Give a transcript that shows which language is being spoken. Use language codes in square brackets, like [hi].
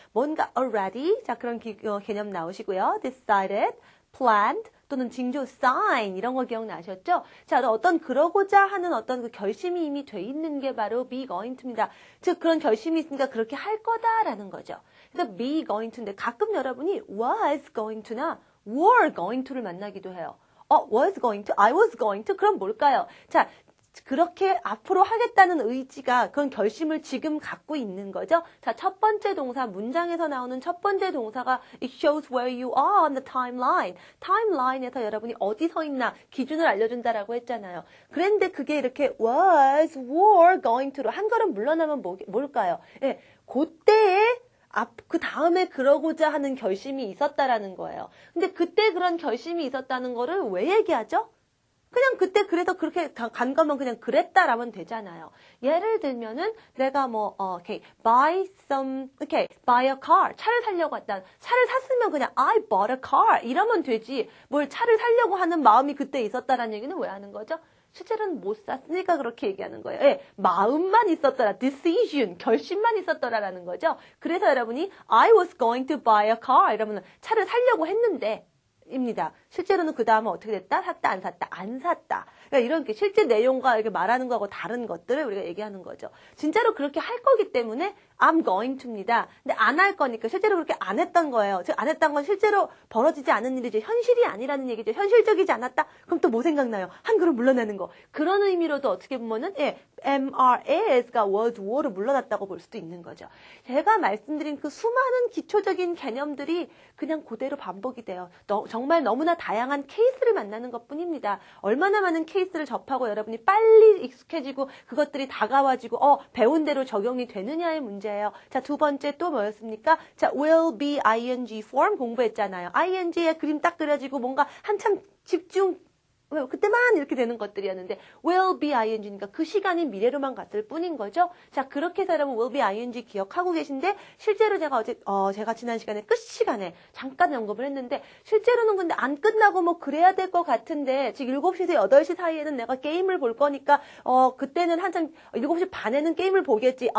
[ko] 뭔가 already, 자, 그런 개념 나오시고요. decided, planned, 또는 징조 sign 이런 거 기억나셨죠? 자, 어떤 그러고자 하는 어떤 그 결심이 이미 돼 있는 게 바로 be going to입니다. 즉 그런 결심이 있으니까 그렇게 할 거다라는 거죠. 그래서 be going to인데 가끔 여러분이 was going to 나 were going to 를 만나기도 해요. [en] was going to, I was going to, 그럼 뭘까요? [ko] 자, 그렇게 앞으로 하겠다는 의지가 그런 결심을 지금 갖고 있는 거죠. [en] 자, 첫 번째 동사, 문장에서 나오는 첫 번째 동사가 it shows where you are on the timeline. [ko] 타임라인에서 여러분이 어디 서 있나 기준을 알려준다라고 했잖아요. 그런데 그게 이렇게 was, were, going to로 한 걸음 물러나면 뭘까요? 예, 그때에 그 다음에 그러고자 하는 결심이 있었다라는 거예요. 근데 그때 그런 결심이 있었다는 거를 왜 얘기하죠? 그냥 그때 그래서 그렇게 간 거면 그냥 그랬다라면 되잖아요. [en] 예를 들면은 내가 okay, buy a car. [ko] 차를 사려고 했다. [en] 차를 샀으면 그냥 I bought a car. [ko] 이러면 되지. 뭘 차를 사려고 하는 마음이 그때 있었다라는 얘기는 왜 하는 거죠? 실제로는 못 샀으니까 그렇게 얘기하는 거예요. 예, 마음만 있었더라. decision, 결심만 있었더라라는 거죠. 그래서 여러분이 I was going to buy a car 이러면 차를 사려고 했는데 입니다. 실제로는 그 다음은 어떻게 됐다? 샀다, 안 샀다? 안 샀다. 그러니까 이런 게 실제 내용과 이렇게 말하는 거하고 다른 것들을 우리가 얘기하는 거죠. 진짜로 그렇게 할 거기 때문에 I'm going to 입니다. 근데 안 할 거니까 실제로 그렇게 안 했던 거예요. 즉, 안 했던 건 실제로 벌어지지 않은 일이죠. 현실이 아니라는 얘기죠. 현실적이지 않았다? 그럼 또 뭐 생각나요? 한 걸음 물러나는 거. 그런 의미로도 어떻게 보면은, 예, MRAS가 was, were로 물러났다고 볼 수도 있는 거죠. 제가 말씀드린 그 수많은 기초적인 개념들이 그냥 그대로 반복이 돼요. 정말 너무나 다양한 케이스를 만나는 것 뿐입니다. 얼마나 많은 케이스를 접하고 여러분이 빨리 익숙해지고 그것들이 다가와지고 배운 대로 적용이 되느냐의 문제예요. 자, 두 번째 또 뭐였습니까? 자, will be ing form 공부했잖아요. ing에 그림 딱 그려지고 뭔가 한참 집중 그때만 이렇게 되는 것들이었는데 will be ing니까 그 시간이 미래로만 갔을 뿐인 거죠. 자, 그렇게 해서 여러분 will be ing 기억하고 계신데 실제로 제가 지난 시간에 끝 시간에 잠깐 언급을 했는데 실제로는 근데 안 끝나고 뭐 그래야 될 것 같은데 지금 7시에서 8시 사이에는 내가 게임을 볼 거니까 그때는 한참 7시 반에는 게임을 보겠지.